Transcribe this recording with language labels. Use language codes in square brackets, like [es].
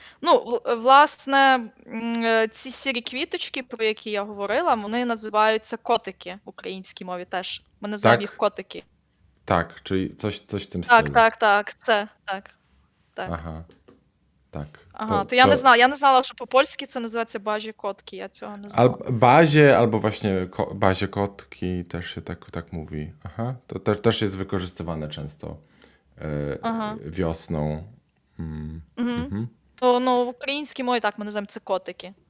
[uk] Ну, власне, ці сірі квіточки, про які я говорила, вони називаються котики в українській мові теж. Ми називаємо їх котики. [pl] Так, czyli coś w tym stylu. [uk] Так, це, так. Ага, так. То я не знала, що по-польськи це називається бажі котки, я цього не знала. [pl] Bazie albo właśnie bazie kotki też się tak mówi. Aha, to też jest wykorzystywane często wiosną. [uk] То, ну, в українській мові так ми називаємо це котики.